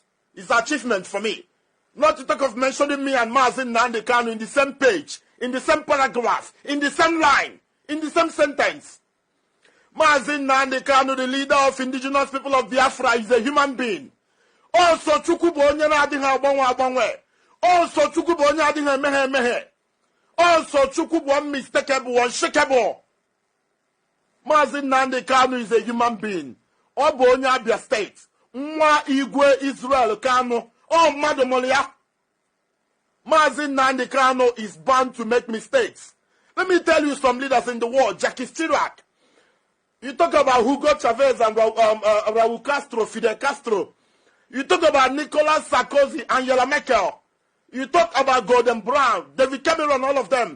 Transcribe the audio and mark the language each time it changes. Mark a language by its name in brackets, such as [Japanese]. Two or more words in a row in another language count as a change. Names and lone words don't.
[English] It's an achievement for me. Not to talk of mentioning me and Maazị Nnamdi Kanu in the same page, in the same paragraph, in the same line, in the same sentence. Maazị Nnamdi Kanu, the leader of indigenous people of Biafra, is a human being. Also, [Igbo] Chukwu bụ onye na-adịghị agbanwe. Also, Chukwu bụ onye adịghị emeghe. Also, Chukwu bụ [English] unmistakable, unshakable. Maazị Nnamdi Kanu is a human being. [Igbo] Ọ bụ onye Abia State. Nwa Igwe Israel Kanu. [English] Oh, Madam Olia. Maazị Nnamdi Kanu is bound to make mistakes. Let me tell you some leaders in the world. Jacques Chirac. You talk about Hugo Chavez and Raúl Castro, Fidel Castro. You talk about Nicolas Sarkozy, Angela Merkel. You talk about Gordon Brown, David Cameron, all of them.